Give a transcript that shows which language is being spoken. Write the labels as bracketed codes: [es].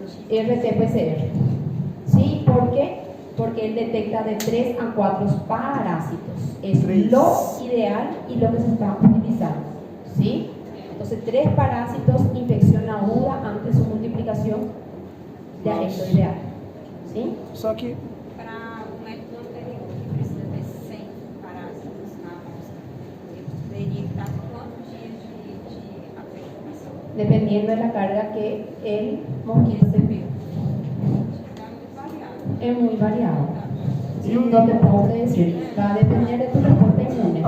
[es] RT-PCR. ¿Sí? ¿Por qué? Porque él detecta de 3 a 4 parásitos. Es lo ideal y lo que se está utilizando. ¿Sí? Entonces, 3 parásitos, infección aguda ante su multiplicación, ya es lo ideal. ¿Sí? [pt] Só que Para o método anterior, que precisa ter 100 parásitos na amostra, ele poderia estar quantos dias de aplicação? [es] Dependiendo de la carga que el mosquito se envió. [pt] Está muito variado. [es] Es muy variado. ¿Sí? No te puedo predecir. Va a depender de tu respuesta inmune.